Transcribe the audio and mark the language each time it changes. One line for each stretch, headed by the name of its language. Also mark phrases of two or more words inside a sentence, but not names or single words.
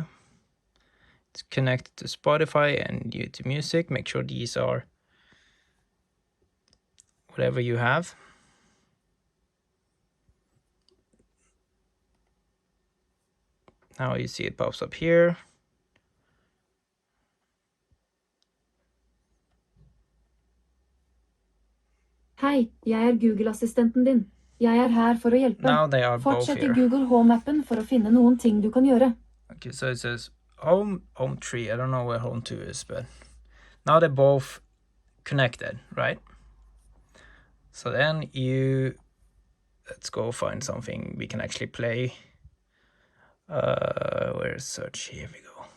English: It's connected to Spotify and YouTube Music. Make sure these are whatever you have. Now you see it pops up here.
Norwegian: Hei, jeg Google-assistenten din. Jeg her for å hjelpe.
English: Now they are both
Norwegian: Fortsett I
English: here.
Norwegian: Google Home-appen for å finne noen ting du kan gjøre.
English: Okay, so it says home 3. I don't know where home 2 is, but now they're both connected, right? So then let's go find something we can actually play. Where's search? Here we go.